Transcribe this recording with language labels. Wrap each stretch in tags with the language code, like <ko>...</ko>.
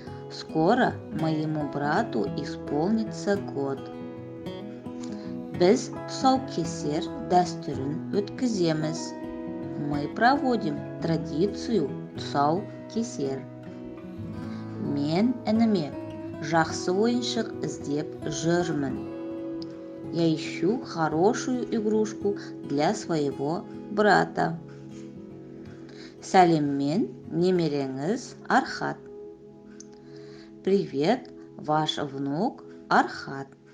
<ru>Скоро моему брату исполнится год.</ru> <kk>Біз тұсаукесер дәстүрін өткіземіз.</kk> <ru>Мы проводим традицию тұсаукесер.</ru> <kk>Мен ініме жақсы ойыншық іздеп жүрмін.</kk> <ru>Я ищу хорошую игрушку для своего брата.</ru> <kk>Сәлеммен, немереңіз Архат. Привет, ваш внук Архат.</kk>